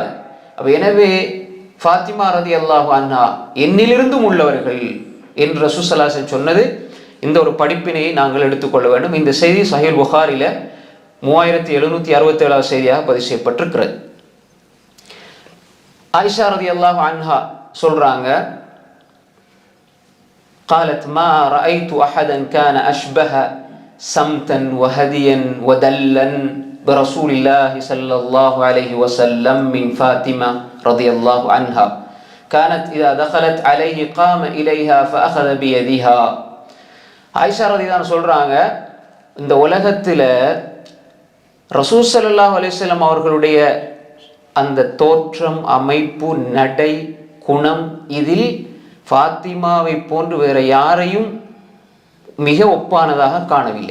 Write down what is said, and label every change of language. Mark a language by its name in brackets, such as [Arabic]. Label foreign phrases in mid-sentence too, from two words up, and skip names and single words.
[Tamil] அப்போ எனவே ஃபாத்திமா [Arabic] رضي الله عنها [Tamil] என்னிலிருந்தும் உள்ளவர்கள் என்று ரசூல் [Arabic] صلى الله عليه وسلم [Tamil] சொன்னது. இந்த ஒரு படிப்பினையை நாங்கள் எடுத்துக்கொள்ள வேண்டும். இந்த செய்தி சஹீஹ் புகாரில 3767வது செய்தியாக பதிவு செய்யப்பட்டிருக்கிறது. ஆயிஷா [Arabic] رضي الله عنها [Tamil] சொல்றாங்க, [Arabic] قالت ما رأيت أحدا كان أشبه سمتا وهديا ودلا برسول الله صلى الله عليه وسلم من فاطمة رضي الله عنها كانت إذا دخلت عليه قام إليها فأخذ بيدها. [Tamil] ஆயிஷா [Arabic] رضي الله عنها [Tamil] சொல்றாங்க, இந்த உலகத்துல ரசூல் [Arabic] صلى الله عليه وسلم [Tamil] அவர்களுடைய அந்த தோற்றம், அமைப்பு, நடை, குணம், இதில் ஃபாத்திமாவை போன்று வேற யாரையும் மிக ஒப்பானதாக காணவில்லை.